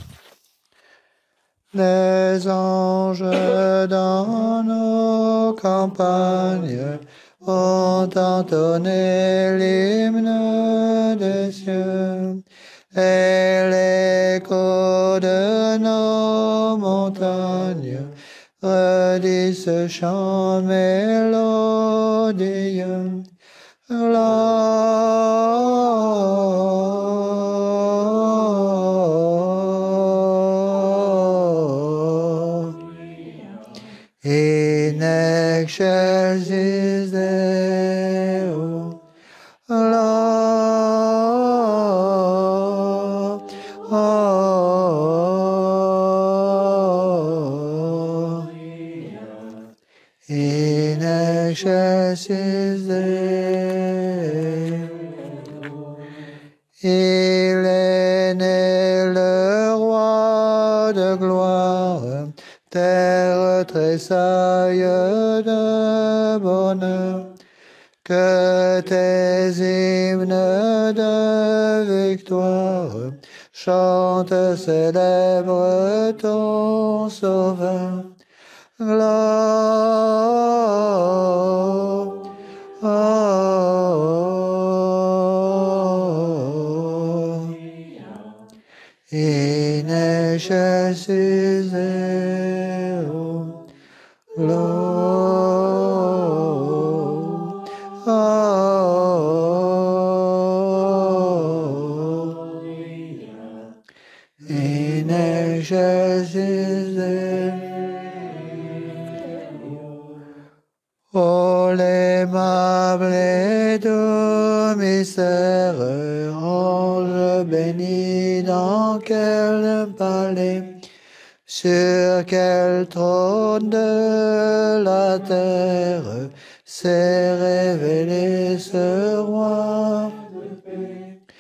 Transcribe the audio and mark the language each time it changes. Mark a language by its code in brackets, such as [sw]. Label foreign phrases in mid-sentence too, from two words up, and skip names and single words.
[fr] Les anges dans nos campagnes ont entonné l'hymne des cieux, et l'écho de nos montagnes redit ce chant mélodieux. [la] In excelsis Deo, in excelsis Deo. [fr] Il est né le roi de gloire, terre tressaille de bonheur, que tes hymnes de victoire chantent, célèbre ton sauveur. [la] In excelsis Deo, in excelsis Deo. [fr] Oh, l'aimable et doux mystère, ange béni nuit dans quel palais, sur quel trône de la terre s'est révélé ce roi de paix.